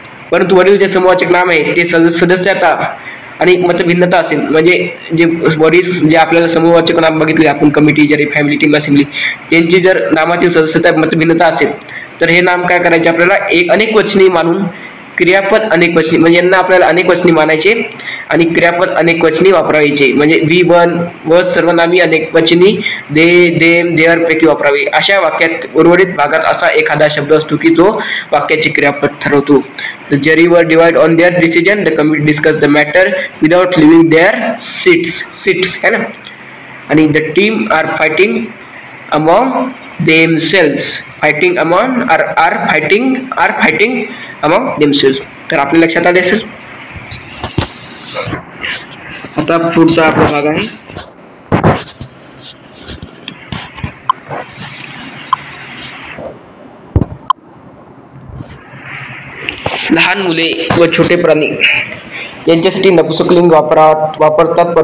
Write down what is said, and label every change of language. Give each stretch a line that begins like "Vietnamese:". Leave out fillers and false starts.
Marathi: परंतु वरील जे समूहवाचक नाम आहे ते सदस्यता आणि मतभिन्नता असेल म्हणजे जे वरील जे आपल्याला समूहवाचक नाम बघितले आपण कमिटी, जरी, फॅमिली, टीम, असेंब्ली त्यांची जर नामातील सदस्यता मतभिन्नता असेल तर हे नाम काय करायचे आपल्याला एक अनेकवचनी मानून क्रियापद अनेकवचनी म्हणजे यांना आपल्याला अनेकवचनी मानायचे आणि क्रियापद अनेकवचनी वापरायचे. म्हणजे वी, वन व सर्वनामी अनेकवचनी दे, देम, देअर पैकी वापरावे. अशा वाक्यात उर्वरित भागात असा एखादा शब्द असतो की जो वाक्याचे क्रियापद ठरवतो.
English: The jury were divided on their decision. The committee discussed the matter without leaving their seats
Hindi: है ना.
English: आणि the team are fighting among themselves. Fighting among are fighting among themselves.
Marathi: तर आपल्या लक्षात आले असेल. आता पुढचा आपला भाग आहे लहान मुले व छोटे प्राणी यांच्यासाठी नपुंसकलिंग वापरतात.